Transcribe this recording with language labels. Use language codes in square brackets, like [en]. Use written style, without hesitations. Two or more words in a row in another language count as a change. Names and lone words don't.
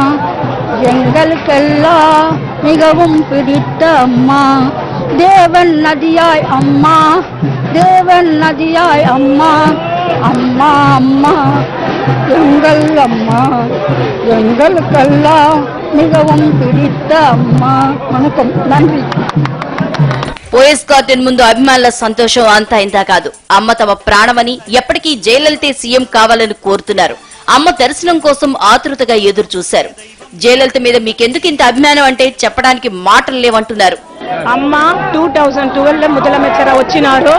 [ta] எங்களுக்கெல்லாம் மிகவும் பிடித்த அம்மா, தேவன் நதியாய் அம்மா, தேவன் நதியாய் அம்மா, அம்மா அம்மா எங்கள் அம்மா, எங்களுக்கெல்லாம் மிகவும் பிடித்த அம்மா. வணக்கம், நன்றி. [te] పోయస్ గార్డెన్ ముందు అభిమానుల సంతోషం అంతా ఇంతా కాదు. అమ్మ తమ ప్రాణమని, ఎప్పటికీ జయలలితే సీఎం కావాలని కోరుతున్నారు. అమ్మ దర్శనం కోసం ఆతృతగా ఎదురు చూశారు. జయలలిత మీద మీకెందుకు ఇంత అభిమానం అంటే చెప్పడానికి మాటలు లేవంటున్నారు. అమ్మ 2012 ముదలమెచ్చర వచ్చినారు.